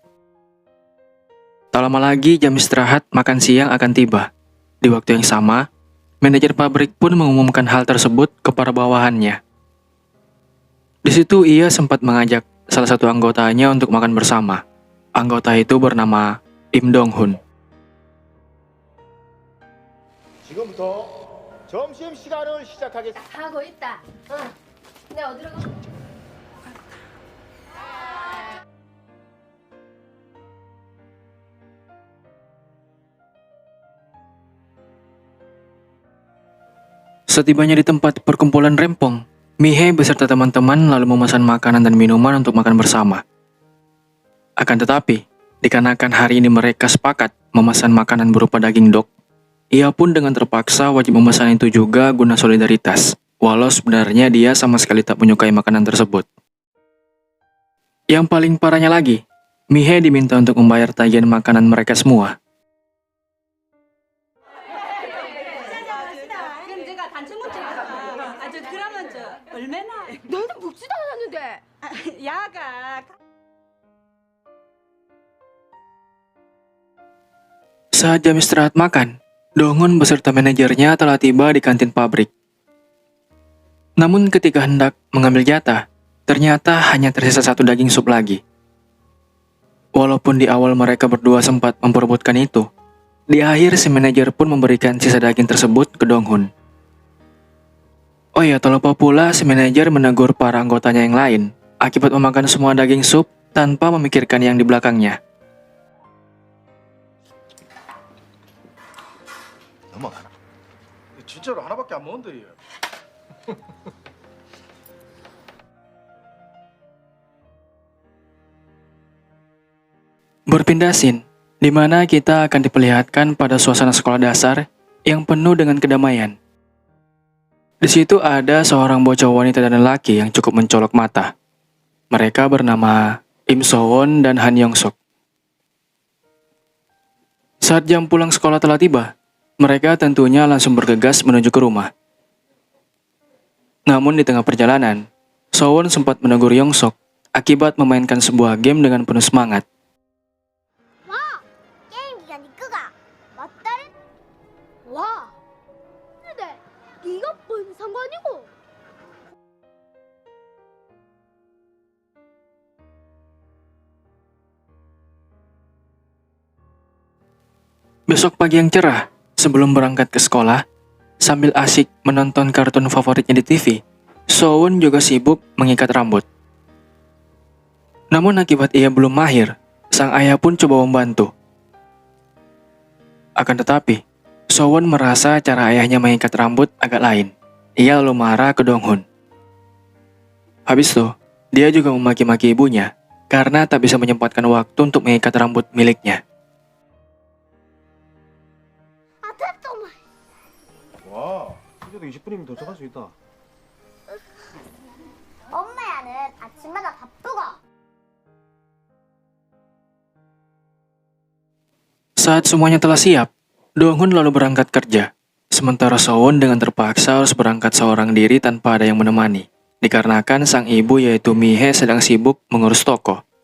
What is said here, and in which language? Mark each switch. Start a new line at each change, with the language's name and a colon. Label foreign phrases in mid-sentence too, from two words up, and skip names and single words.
Indonesian: Tak lama lagi jam istirahat makan siang akan tiba. Di waktu yang sama, manajer pabrik pun mengumumkan hal tersebut kepada bawahannya. Di situ ia sempat mengajak salah satu anggotanya untuk makan bersama. Anggota itu bernama Im Dong-hun.
Korean: 지금부터 점심시간을 시작하겠습니다. 가고 있다. 응. 내가 어디로 가?
Indonesian: Setibanya di tempat perkumpulan rempong, Mi-hee beserta teman-teman lalu memesan makanan dan minuman untuk makan bersama. Akan tetapi, dikarenakan hari ini mereka sepakat memesan makanan berupa daging dok, ia pun dengan terpaksa wajib memesan itu juga guna solidaritas, walau sebenarnya dia sama sekali tak menyukai makanan tersebut. Yang paling parahnya lagi, Mi-hee diminta untuk membayar tagihan makanan mereka semua.
Korean: 그럼 제가 단체 묻지 그러면 얼마나 나는 묻지도 않았는데. 야가
Indonesian: Saat jam istirahat makan, Dong-hun beserta manajernya telah tiba di kantin pabrik. Namun ketika hendak mengambil jatah, ternyata hanya tersisa satu daging sup lagi. Walaupun di awal mereka berdua sempat memperebutkan itu, di akhir si manajer pun memberikan sisa daging tersebut ke Dong-hun. Oh ya, tak lupa pula si manajer menegur para anggotanya yang lain akibat memakan semua daging sup tanpa memikirkan yang di belakangnya.
Korean: 넘어가라. 진짜로 하나밖에 안 먹는데 얘.
Indonesian: Berpindah scene, di mana kita akan diperlihatkan pada suasana sekolah dasar yang penuh dengan kedamaian. Di situ ada seorang bocah wanita dan lelaki yang cukup mencolok mata. Mereka bernama Im So-won dan Han Yong-sok. Saat jam pulang sekolah telah tiba, mereka tentunya langsung bergegas menuju ke rumah. Namun di tengah perjalanan, So-won sempat menegur Yong-sok akibat memainkan sebuah game dengan penuh semangat.
Korean: 게임기가 네 거가 맞다른 와. 근데 네가 뭔 상관이고?
Indonesian: Besok pagi yang cerah, sebelum berangkat ke sekolah, sambil asik menonton kartun favoritnya di TV, So-won juga sibuk mengikat rambut. Namun akibat ia belum mahir, sang ayah pun coba membantu. Akan tetapi, So-won merasa cara ayahnya mengikat rambut agak lain. Ia lalu marah ke Dong-hun. Habis itu, dia juga memaki-maki ibunya karena tak bisa menyempatkan waktu untuk mengikat rambut miliknya.
Korean: 아 됐다 엄마. 와, 이제도 20분이면 도착할 수 있다. 엄마야는 아침마다 바쁘고.
Indonesian: Saat semuanya telah siap, Dong-hun lalu berangkat kerja. Sementara So-won dengan terpaksa harus berangkat seorang diri tanpa ada yang menemani. Dikarenakan sang ibu yaitu Mi-hee sedang sibuk mengurus toko.